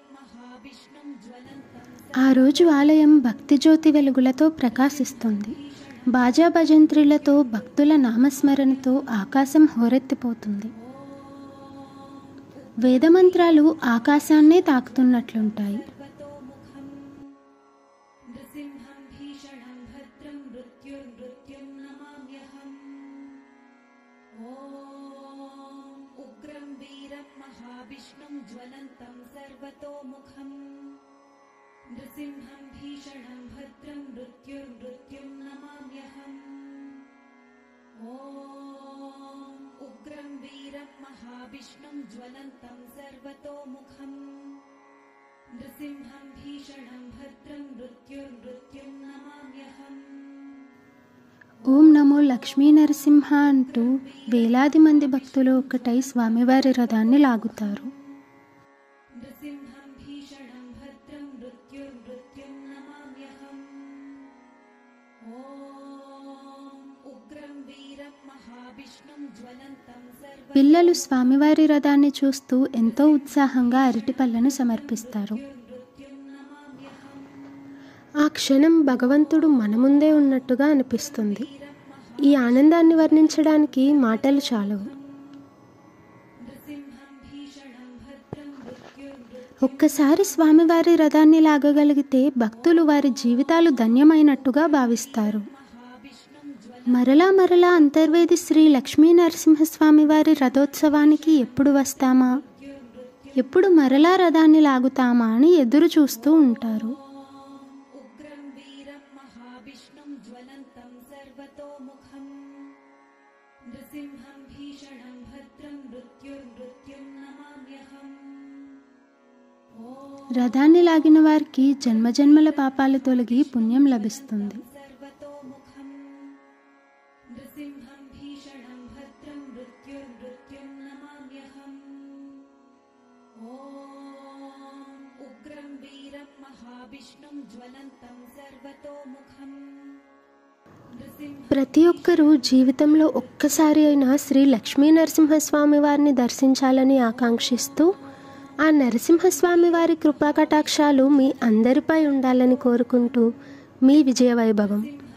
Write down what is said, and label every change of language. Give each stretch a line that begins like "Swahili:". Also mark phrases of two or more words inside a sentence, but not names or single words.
Telugu: ఆ రోజు ఆలయం భక్తి జ్యోతి వెలుగులతో ప్రకాశిస్తుంది. బాజా భజంత్రిలతో భక్తుల నామస్మరణతో ఆకాశం హోరెత్తిపోతుంది. వేదమంత్రాలు ఆకాశాన్నే తాకుతున్నట్లుంటాయి.
Sanskrit: सर्वतोमुखं नृसिंहं भीषणं भद्रं मृत्युर्मृत्युं नमाम्यहम् ॐ उग्रं वीरं महाविष्णुं ज्वलन्तं सर्वतोमुखं नृसिंहं भीषणं भद्रं मृत्युर्मृत्युं नमाम्यहम् ॐ उग्रं वीरं महाविष्णुं ज्वलन्तं सर्वतोमुखं नृसिंहं भीषणं भद्रं मृत्युर्मृत्युं नमाम्यहम् ఓం నమో లక్ష్మీ నరసింహ
Telugu: అంటూ వేలాది మంది భక్తులు ఒక్కటై స్వామివారి రథాన్ని లాగుతారు.
Sanskrit: नृसिंहं भीषणं भद्रं मृत्युर्मृत्युं नमाम्यहम् ॐ उग्रं वीरं महाविष्णुं ज्वलन्तं
Telugu: పిల్లలు స్వామివారి రథాన్ని చూస్తూ ఎంతో ఉత్సాహంగా అరటి పళ్ళను సమర్పిస్తారు.
Sanskrit: सर्वमृत्युं नमाम्यहम्
Telugu: ఆ క్షణం భగవంతుడు మన ముందే ఉన్నట్టుగా అనిపిస్తుంది. ఈ ఆనందాన్ని వర్ణించడానికి మాటలు చాలవు.
Sanskrit: नृसिंहं भीषणं भद्रं मृत्युर्मृत्युं
Telugu: ఒక్కసారి స్వామివారి రథాన్ని లాగగలిగితే భక్తులు వారి జీవితాలు ధన్యమైనట్టుగా భావిస్తారు.
Sanskrit: महाविष्णुं
Telugu: మరలా మరలా అంతర్వేది శ్రీ లక్ష్మీ నరసింహస్వామి వారి రథోత్సవానికి ఎప్పుడు వస్తామా, ఎప్పుడు మరలా రథాన్ని లాగుతామా అని ఎదురు చూస్తూ ఉంటారు.
Sanskrit: उग्रं वीरं महाविष्णुं ज्वलन्तं सर्वतोमुखं नृसिंहं भीषणं भद्रं मृत्युर्मृत्युं नमाम्यहम्
Telugu: రథాన్ని లాగిన వారికి జన్మజన్మల పాపాలు తొలగి పుణ్యం లభిస్తుంది.
Sanskrit: सर्वतोमुखं नृसिंहं भीषणं भद्रं मृत्युर्मृत्युं नमाम्यहम् ॐ उग्रं वीरं महाविष्णुं ज्वलन्तं सर्वतोमुखं नृसिंहं
Telugu: ప్రతి ఒక్కరూ జీవితంలో ఒక్కసారి అయినా శ్రీ లక్ష్మీ నరసింహస్వామి వారిని దర్శించాలని ఆకాంక్షిస్తూ ఆ నరసింహస్వామి వారి కృపాకటాక్షాలు మీ అందరిపై ఉండాలని కోరుకుంటూ మీ విజయ వైభవం.